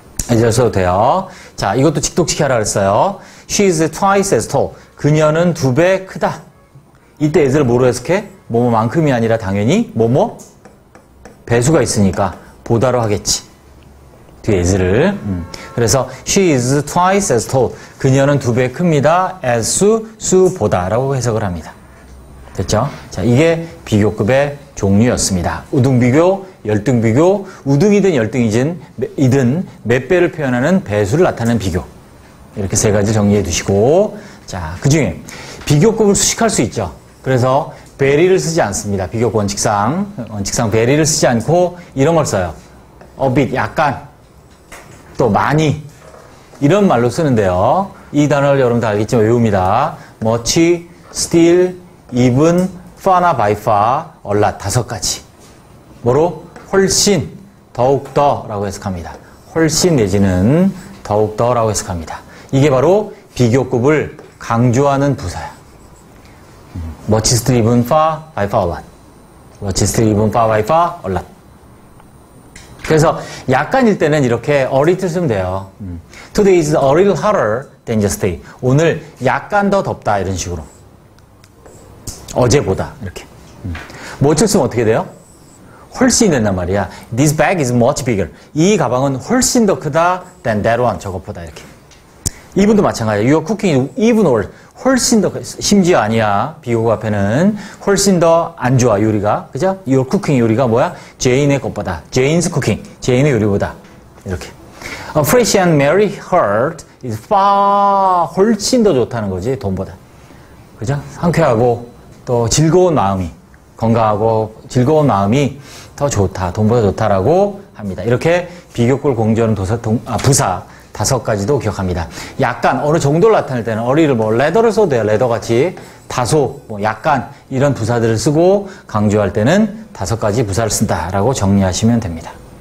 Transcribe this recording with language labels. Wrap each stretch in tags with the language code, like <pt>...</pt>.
<ko>as를 써도 돼요. 자, 이것도 직독직해 하라 그랬어요.</ko> <en>She is twice as tall.</en> <ko>그녀는 2배 크다. 이때 as를 뭐로 해석해? 뭐뭐만큼이 아니라 당연히 뭐뭐 배수가 있으니까 보다로 하겠지. 뒤에 as를. 그래서</ko> <en>she is twice as tall.</en> <ko>그녀는 2배 큽니다. as 수보다라고 해석을 합니다. 됐죠? 자, 이게 비교급의 종류였습니다. 우등비교, 열등비교, 우등이든 열등이든 몇 배를 표현하는 배수를 나타내는 비교. 이렇게 세 가지 정리해 두시고, 자, 그 중에 비교급을 수식할 수 있죠. 그래서 very를 쓰지 않습니다. 비교급 원칙상 very를 쓰지 않고 이런 걸 써요. a bit, 약간, 또 많이, 이런 말로 쓰는데요. 이 단어를 여러분 다 알겠지만 외웁니다.</ko> <en>much, still, even, far나 by far, a lot, 5가지.</en> <ko>뭐로? 훨씬, 더욱더 라고 해석합니다. 훨씬 내지는 더욱더 라고 해석합니다. 이게 바로 비교급을 강조하는 부사야.</ko> <en>much, still, even, far, by far, a lot. much, still, even, far, by far, a lot.</en> <ko>그래서 약간일 때는 이렇게 a little 쓰면 돼요.</ko> <en>Today is a little hotter than yesterday.</en> <ko>오늘 약간 더 덥다 이런 식으로. 어제보다 이렇게. much를 쓰면 어떻게 돼요? 훨씬 된단 말이야.</ko> <en>This bag is much bigger.</en> <ko>이 가방은 훨씬 더 크다</ko> <en>than that one.</en> <ko>저것보다 이렇게. even도 마찬가지야.</ko> <en>Your cooking is even worse.</en> <ko>훨씬 더 심지어 아니야. 비교급 앞에는 훨씬 더 안 좋아 요리가. 그죠?</ko> <en>Your cooking</en> <ko>요리가 뭐야? 제인의 것보다. Jane's cooking. 제인의 요리보다. 이렇게.</ko> <en>A fresh and merry heart is far</en> <ko>훨씬 더 좋다는 거지 돈보다. 그죠? 상쾌하고 또 즐거운 마음이 건강하고 즐거운 마음이 더 좋다. 돈보다 좋다라고 합니다. 이렇게 비교급을 공조하는 부사 5가지도 기억합니다. 약간 어느 정도를 나타낼 때는 어리를 레더를 써도 돼요. 레더같이 다소 약간 이런 부사들을 쓰고 강조할 때는 5가지 부사를 쓴다라고 정리하시면 됩니다.</ko>